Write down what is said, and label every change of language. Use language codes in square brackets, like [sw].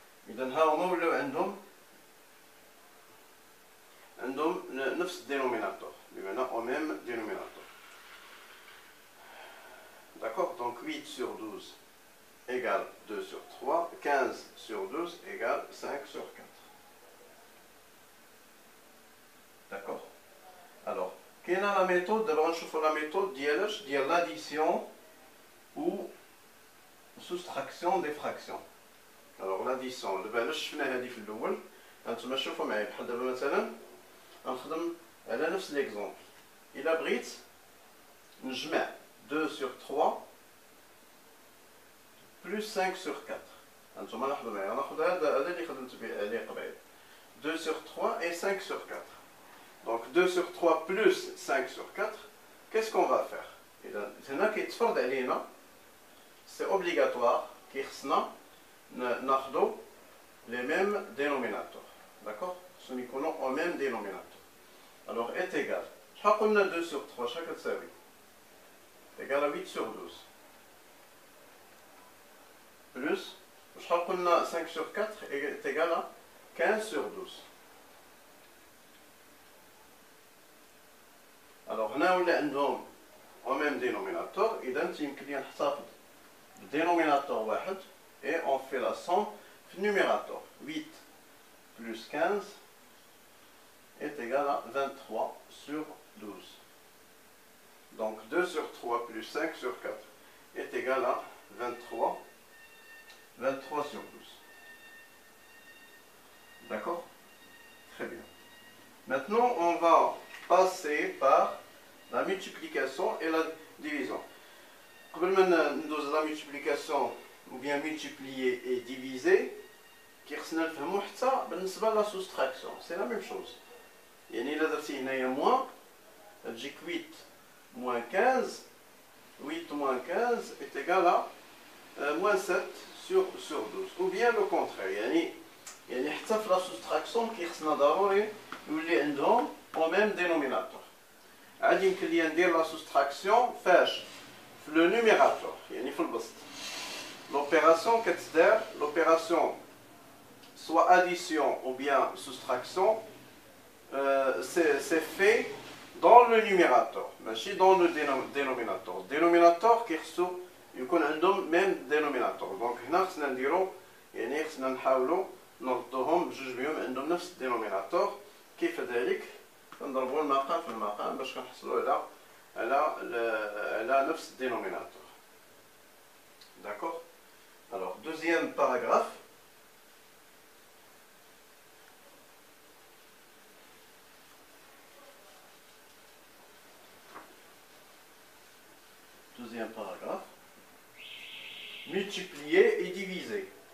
[ar] إذا ها هما ولاو عندهم نفس الدينوميناتور، بمعنى [fr] au même dénominateur. d'accord? donc 8 sur 12 égale 2 sur 3. 15 sur 12 égale 5 sur 4. d'accord? [ar] alors كاينه لا ميثود. دابا غنشوفوا لا ميثود ديال [fr] l'addition ou soustraction des fractions. [ar] alors l'addition دابا علاش شفنا هذه في الاول؟ هانتوما شوفوا معايا، بحال دابا مثلا غنخدم على نفس ليكزومبل. الا بغيت نجمع [fr] 2 sur 3 plus 5 sur 4. [ar] هانتوما لاحظوا معايا، غناخذ هذا اللي خدمت عليه قبيل، [fr] 2 sur 3 et 5 sur 4. donc 2 sur 3 plus 5 sur 4. qu'est-ce qu'on va faire؟ [ar] إذا هنا كيتفرض علينا، [fr] c'est obligatoire [ar] كيخصنا ناخذو [fr] les mêmes dénominateurs. d'accord؟ خصهم يكونوا au même dénominateur. alors est égal، [ar] شحال قلنا [fr] 2 sur 3 [ar] شحال كتساوي؟ [fr] égal à 8 sur 12 plus شحال قلنا 5 sur 4 est égal à 15 sur 12. alors [ar] هنا ولا عندهم [fr] au même dénominateur. [ar] إذا يمكن لي نحتفظ بدينوميناتور واحد [fr] et on fait la somme [ar] في النيميراتور. [fr] 8 plus 15 est égal à 23 sur 12. donc 2 sur 3 plus 5 sur 4 est égal à 23 sur 12. d'accord? très bien. maintenant on va passer par la multiplication et la division. [ar] قبل ما ندوز [fr] la multiplication ou bien multiplier et diviser, [ar] كيخصنا نفهمو حتى بالنسبة [fr] لا soustraction c'est la même chose. [ar] يعني إلا درتي هنايا موان تجيك [fr] 8 moins 15. 8 moins 15 est égal à moins 7 sur 12. Ou bien le contraire. [ar] يعني حتى في لا سوستراكسيون كيخصنا ضروري يولي عندهم [fr] au même dénominateur. [ar] عاد يمكن لي ندير لا سوستراكسيون فاش في لو نيميراتور يعني في البسط. [fr] L'opération [ar] كتدار [fr] l'opération soit addition ou bien soustraction c'est fait dans le numérateur [ar] ماشي [fr] dans le dénominateur. Dénominateur كيخصو يكون عندهم même dénominateur. [ar] دونك هنا خصنا نديرو يعني خصنا نحاولوا نردوهم بجوج بهم عندهم نفس الدينوميناتور. كيف ذلك كنضربوا المقام في المقام باش كنحصلوا على نفس الدينوميناتور. [fr] D'accord. Alors deuxième paragraphe. Deuxième paragraphe. Multiplier et diviser.